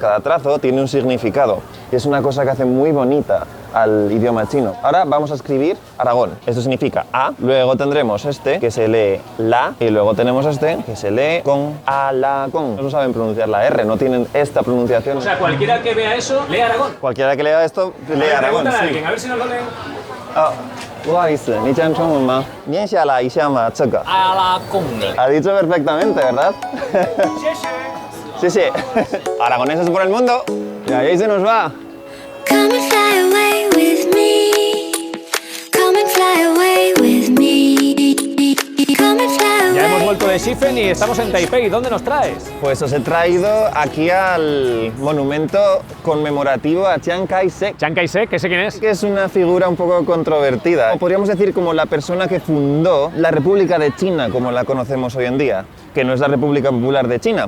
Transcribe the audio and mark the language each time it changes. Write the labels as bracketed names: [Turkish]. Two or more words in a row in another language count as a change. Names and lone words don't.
[Spanish] Cada trazo tiene un significado y es una cosa que hace muy bonita al idioma chino. Ahora vamos a escribir Aragón. Esto significa A, luego tendremos este que se lee la y luego tenemos este que se lee con a la con. No saben pronunciar la R, no tienen esta pronunciación. O sea, cualquiera que vea eso, lee Aragón. Cualquiera que lea esto, lee Aragón. Pregúntale a Sí. alguien, a ver si nos lo leen. [Chinese] 不好意思，你讲中文吗？念下来一下嘛，这个。 [Spanish] A la con. Ha dicho perfectamente, ¿verdad? Sí, sí. Aragoneses por el mundo. Y ahí se nos va. [English] Come and fly away with me. Come and fly away with me. Come and fly [Spanish] Ya hemos [English] away. [Spanish] vuelto de Shifen y estamos en Taipei. ¿Dónde nos traes? Pues os he traído aquí al monumento conmemorativo a Chiang Kai-shek, Chiang Kai-shek, que sé quién es. que es una figura un poco controvertida. O podríamos decir como la persona que fundó la República de China, como la conocemos hoy en día, que no es la República Popular de China.